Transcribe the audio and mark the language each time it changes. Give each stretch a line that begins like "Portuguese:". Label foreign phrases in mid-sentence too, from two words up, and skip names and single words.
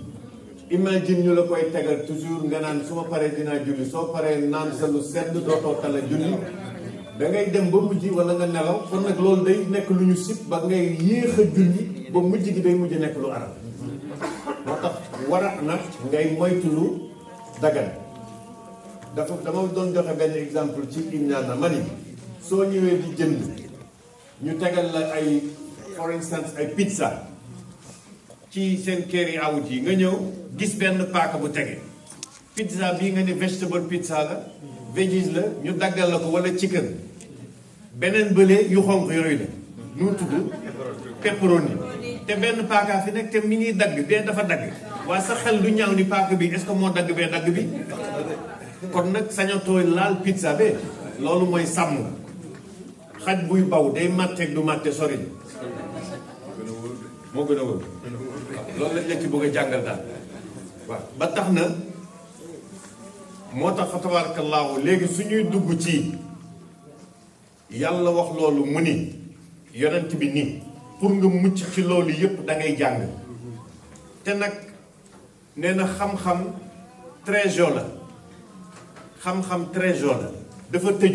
Wolof: imagine ñu la koy tegal toujours nga naan su ma paree dinaa julli soo paree naan sa lu sedd dootoo tala julli da ngay dem ba mujj wala nga nelaw kon nag loolu day nekk lu ñu sib ba ngay yéex a julli ba mujj gi day mujj nekk lu arab moo tax war a nag ngay moytu lu dagan dama doon joxe benn exemple ci Imnana ma ni soo ñëwee di jënd ñu tegal la ay
English: for instance
Wolof: ay pizza ci seen
English: carry out
Wolof: yi nga ñëw gis benn paaka bu tege pizza bii nga ne
English: vegetable pizza
Wolof: la veggies la ñu daggal la ko wala chicken beneen bële yu xonq yooyu la nu tudd pepperoni te benn paaka fi nekk te mi ngi dagg bee dafa dagg waa sa xel du ñaaw ni paaka bi
French: est-ce que
Wolof: moo dagg bee dagg bi kon nag sañatooy laal pizza be loolu mooy sàmm xaj buy baw day màtteeg du màtte sori moo gën a wër loolu lañ la ci bëgg a jàngal daal waaw ba tax na moo tax fa tabaarakallaahu léegi suñuy dugg ci yàlla wax loolu mu ni yonent bi nii pour nga mucc ci loolu yépp da ngay jàng te nag nee na xam-xam trésor la xam-xam trésor la dafa